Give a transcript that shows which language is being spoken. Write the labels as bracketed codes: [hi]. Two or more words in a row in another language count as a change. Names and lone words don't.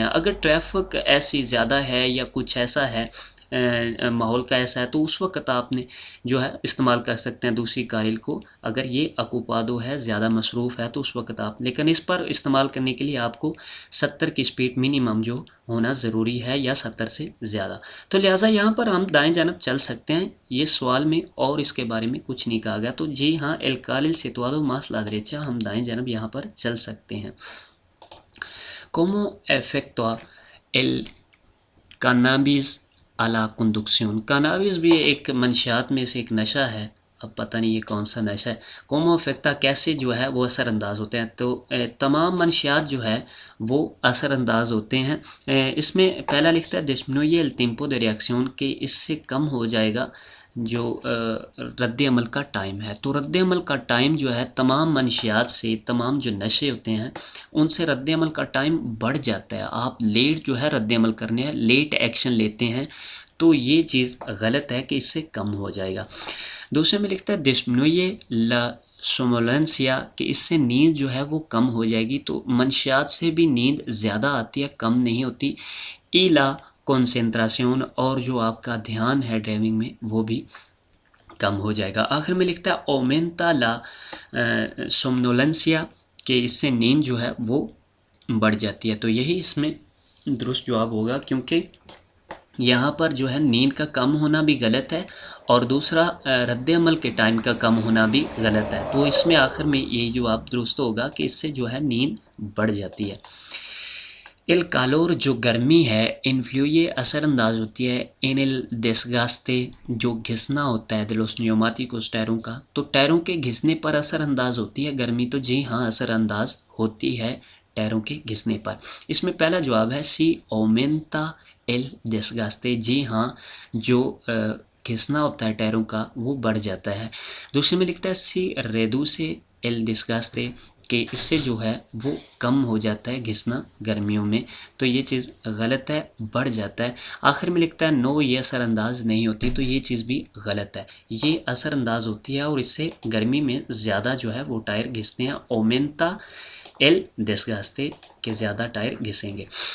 [ur] اگر ٹریفک ایسی زیادہ ہے یا کچھ ایسا ہے، ماحول کا ایسا ہے، تو اس وقت آپ نے جو ہے استعمال کر سکتے ہیں دوسری کارل کو، اگر یہ اکوپادو ہے، زیادہ مصروف ہے، تو اس وقت آپ، لیکن اس پر استعمال کرنے کے لیے آپ کو 70 کی سپیڈ منیمم جو ہونا ضروری ہے، یا 70 سے زیادہ، تو لہٰذا یہاں پر ہم دائیں جانب چل سکتے ہیں۔ یہ سوال میں اور اس کے بارے میں کچھ نہیں کہا گیا، تو جی ہاں [es] el carril situado más la derecha، [ur] ہم دائیں جانب یہاں پر چل سکتے ہیں۔ [es] como efectúa el cannabis a la conducción، [ur] کانابیس بھی ایک منشیات میں سے ایک نشہ ہے، اب پتہ نہیں یہ کون سا نشہ ہے۔ [es] como afecta, [ur] کیسے جو ہے وہ اثر انداز ہوتے ہیں، تو تمام منشیات جو ہے وہ اثر انداز ہوتے ہیں۔ اس میں پہلا لکھتا ہے [es] disminuye el tiempo de reacción، [ur] کہ اس سے کم ہو جائے گا جو رد عمل کا ٹائم ہے، تو رد عمل کا ٹائم جو ہے تمام منشیات سے، تمام جو نشے ہوتے ہیں ان سے رد عمل کا ٹائم بڑھ جاتا ہے، آپ لیٹ جو ہے رد عمل کرنے ہیں، لیٹ ایکشن لیتے ہیں، تو یہ چیز غلط ہے کہ اس سے کم ہو جائے گا۔ دوسرے میں لکھتا ہے [es] disminuye la somnolencia، [ur] کہ اس سے نیند جو ہے وہ کم ہو جائے گی، تو منشیات سے بھی نیند زیادہ آتی ہے، کم نہیں ہوتی۔ [es] y la concentración، [ur] اور جو آپ کا دھیان ہے ڈرائیونگ میں وہ بھی کم ہو جائے گا۔ آخر میں لکھتا ہے [es] aumenta la somnolencia، [ur] کہ اس سے نیند جو ہے وہ بڑھ جاتی ہے، تو یہی اس میں درست جواب ہوگا، کیونکہ یہاں پر جو ہے نیند کا کم ہونا بھی غلط ہے، اور دوسرا رد عمل کے ٹائم کا کم ہونا بھی غلط ہے۔ تو اس میں آخر میں یہی جواب درست ہوگا کہ اس سے جو ہے نیند بڑھ جاتی ہے۔ [es] el calor [ur] جو گرمی ہے influye اثر انداز ہوتی ہے [es] en el desgaste [ur] جو گھسنا ہوتا ہے [es] de los neumáticos [ur] ٹائروں کا، تو ٹائروں کے گھسنے پر اثر انداز ہوتی ہے گرمی، تو جی ہاں اثر انداز ہوتی ہے ٹائروں کے گھسنے پر۔ اس میں پہلا جواب ہے [es] sí aumenta el desgaste, [ur] جی ہاں جو گھسنا ہوتا ہے ٹائروں کا وہ بڑھ جاتا ہے۔ دوسرے میں لکھتا ہے [es] sí reduce el desgaste [ur] کہ اس سے جو ہے وہ کم ہو جاتا ہے گھسنا گرمیوں میں، تو یہ چیز غلط ہے، بڑھ جاتا ہے۔ آخر میں لکھتا ہے نو یہ اثر انداز نہیں ہوتی، تو یہ چیز بھی غلط ہے، یہ اثر انداز ہوتی ہے اور اس سے گرمی میں زیادہ جو ہے وہ ٹائر گھستے ہیں، [es] aumenta el desgaste [ur] کہ زیادہ ٹائر گھسیں گے۔